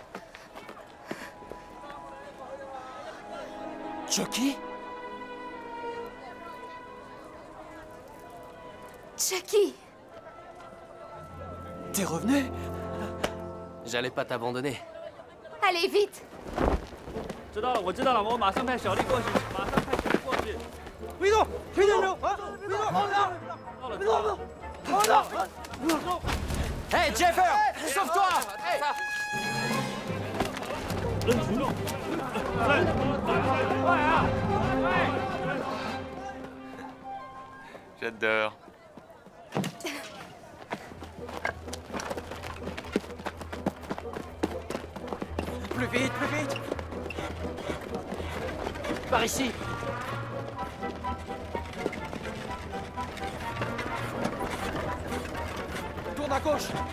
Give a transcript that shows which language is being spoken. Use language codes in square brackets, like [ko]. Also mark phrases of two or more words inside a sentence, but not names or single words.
[fr] Chucky? Chucky! T'es revenu? J'allais pas t'abandonner. Allez, vite! [zh] 知道了，我知道了，我马上派小丽过去，马上派小丽过去。别动，别动，啊！别动，好的，到了，到了，好的，走。 [fr] Hé, Jeffer! Sauve-toi! [zh] 人群众，快啊！快！ [fr] J'adore. Plus vite, plus vite! Par ici. Tourne à gauche!